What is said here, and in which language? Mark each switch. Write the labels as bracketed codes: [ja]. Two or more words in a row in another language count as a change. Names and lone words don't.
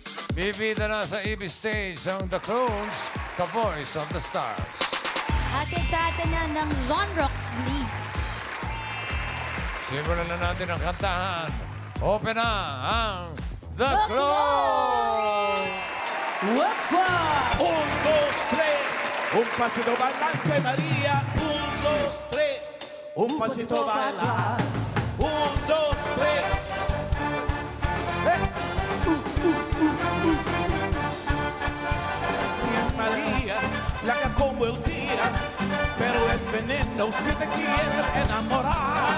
[tl] Bibida na sa EB stage ang The Clones, The Voice of the Stars. Hatid sa atin yan ng Zonrox Bleach. Simulan na natin ang kantahan. Open na ang The The Clones! [es] Un, dos, tres. Un pasito bailante, María. Un, dos, tres. Un pasito bailar. Un, dos, tres. Así es María, flaca como el día, pero es veneno si te quieres enamorar.